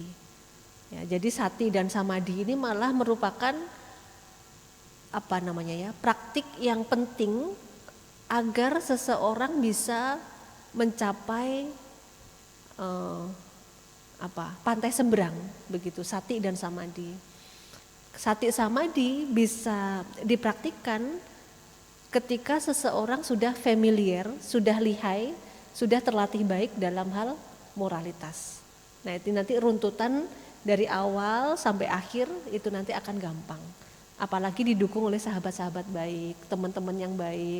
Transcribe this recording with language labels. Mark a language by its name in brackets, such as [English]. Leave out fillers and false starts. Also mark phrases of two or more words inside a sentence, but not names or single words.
[Indonesian] Ya, jadi sati dan samadhi ini malah merupakan praktik yang penting agar seseorang bisa mencapai pantai seberang, begitu, sati dan samadhi. [Pali] Sati samadhi [Indonesian] bisa dipraktikkan ketika seseorang sudah familiar, sudah lihai, sudah terlatih baik dalam hal moralitas. Nah, itu nanti runtutan dari awal sampai akhir itu nanti akan gampang. Apalagi didukung oleh sahabat-sahabat baik, teman-teman yang baik.